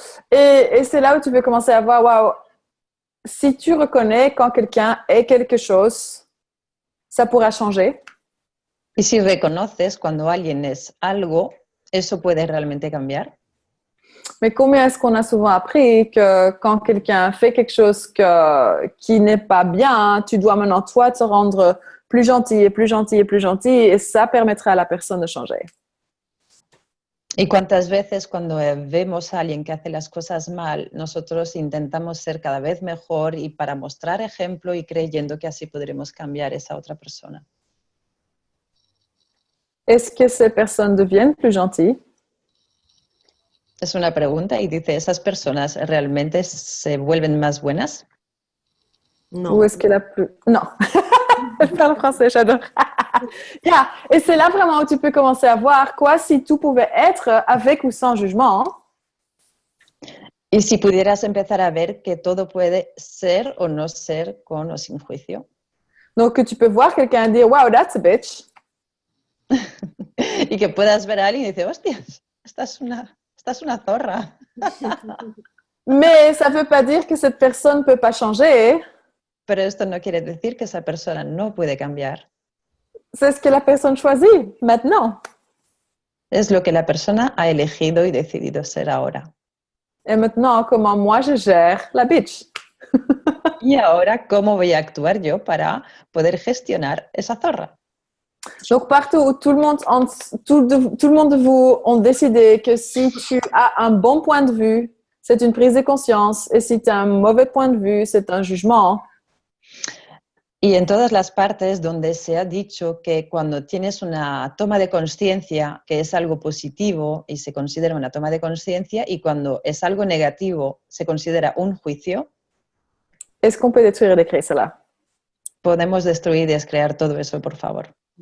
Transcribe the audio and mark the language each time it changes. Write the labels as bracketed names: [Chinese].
[French] Et c'est là où tu peux commencer à voir, wow, si tu reconnais quand quelqu'un est quelque chose, ça pourra changer. [Spanish] Y si reconoces cuando alguien es algo, eso puede realmente cambiar. [French] Mais combien est-ce qu'on a souvent appris que quand quelqu'un fait quelque chose qui n'est pas bien, tu dois maintenant toi te rendre plus gentil et plus gentil et plus gentil et ça permettra à la personne de changer. [Spanish] Y cuántas veces cuando vemos a alguien que hace las cosas mal, nosotros intentamos ser cada vez mejor y para mostrar ejemplo y creyendo que así podremos cambiar esa otra persona. [French] Est-ce que ces personnes deviennent plus gentilles? [Spanish] Es una pregunta y dice, ¿esas personas realmente se vuelven más buenas? [French] No. Ou est-ce que la plus... Non. Je parle français, j'adore. Yeah. Et c'est là vraiment où tu peux commencer à voir quoi si tout pouvait être avec ou sans jugement. [Spanish] Y si pudieras empezar a ver que todo puede ser o no ser con o sin juicio. [French] Donc que tu peux voir quelqu'un dire, wow, [English] that's a bitch. [Spanish] Y que puedas ver a alguien y decir, hostias, esta es una zorra. [French] Mais ça ne veut pas dire que cette personne ne peut pas changer. [Spanish] Pero esto no quiere decir que esa persona no puede cambiar. [French] C'est ce que la personne choisit maintenant. [Spanish] Es lo que la persona ha elegido y decidido ser ahora. [French] Et maintenant, comment moi je gère la bitch. [Spanish] Y ahora, ¿cómo voy a actuar yo para poder gestionar esa zorra? [French] Donc, partout où tout le monde de vous ont décidé que si tu as un bon point de vue, c'est une prise de conscience. Et si tu as un mauvais point de vue, c'est un jugement. [Spanish] Y en todas las partes donde se ha dicho que cuando tienes una toma de conciencia, que es algo positivo y se considera una toma de conciencia, y cuando es algo negativo, se considera un juicio. [French] Est-ce qu'on peut détruire et décréer cela? [Spanish] Podemos destruir y descrear todo eso, por favor.